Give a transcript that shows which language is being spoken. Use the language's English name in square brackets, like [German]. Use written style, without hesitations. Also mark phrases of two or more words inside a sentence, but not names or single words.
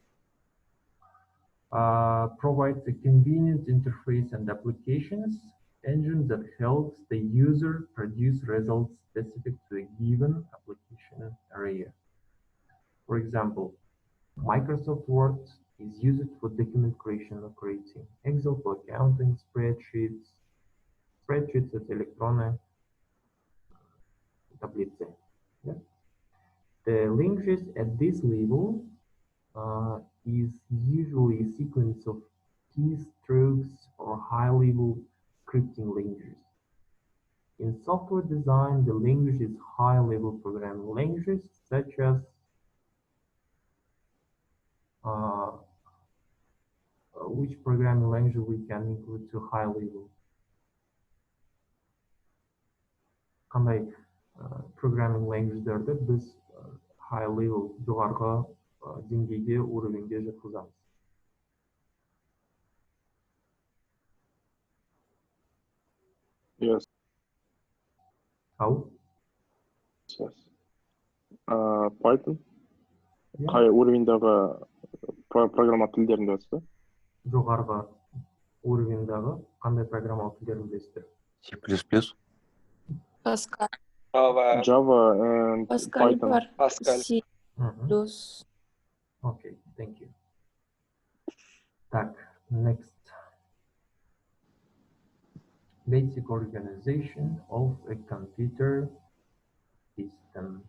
[English] Provides a convenient interface and applications engine that helps the user produce results specific to a given application area. For example, Microsoft Word is used for document creation or creating, Excel for accounting, spreadsheets as [Russian] электронные таблицы. [English] Yeah? The languages at this level is usually a sequence of keys strokes, or high-level scripting languages. In software design, the language is high-level programming languages such as which programming language we can include to high level? [Kazakh] Қандай [English] programming language'дерді [Kazakh] біз [English] high level [Kazakh] жоғарғы деңгейде уровеньге жатқызамыз? [English] Yes. How? Yes. Python. Yeah. [Kazakh] Қай уровеньдағы программа тілдерін білесіз бе? Жоғарғы уровеньдағы қандай программалық тілдерін білесіздер? C++. Pascal. [English] Java and Pascal Python. [Kazakh] бар. Pascal. C++. [English] Okay, thank you. Так, next. Basic organization of a computer system.